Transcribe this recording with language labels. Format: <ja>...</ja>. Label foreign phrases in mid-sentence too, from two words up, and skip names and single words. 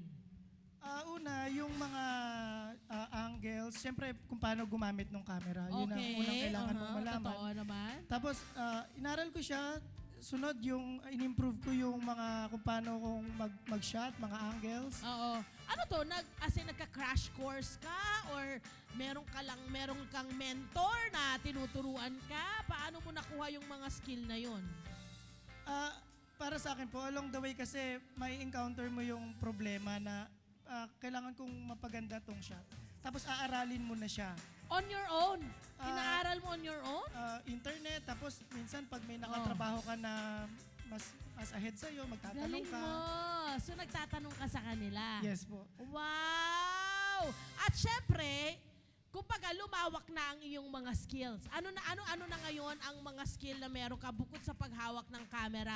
<tl>Una, yung mga angles, syempre kung paano gumamit ng camera. Yun ang unang kailangan mong malaman. Totoo naman. Tapos, inaral ko siya, sunod yung in-improve ko yung mga kung paano kong mag-shot, mga angles. Oo. Ano to?</tl> <en>As in,</en> <tl>nagka-crash course ka? Or meron kang mentor na tinuturuan ka? Paano mo nakuha yung mga skill na yon? Para sa akin po,</tl> <en>along the way</en> <tl>kasi may encounter mo yung problema na kailangan kong mapaganda tong shot. Tapos aaralin mo na siya.</tl> <en>On your own?</en> <tl>Inaaral mo</tl> <en>on your own?</en> <tl>Internet, tapos minsan pag may nakatrabaho ka na mas ahead sa'yo, magtatanong Galing ka. mo. So, nagtatanong ka sa kanila? Yes po. Wow! At syempre, kumbaga lumawak na ang iyong mga skills. Ano na ngayon ang mga skill na meron ka bukod sa paghawak ng camera?</tl>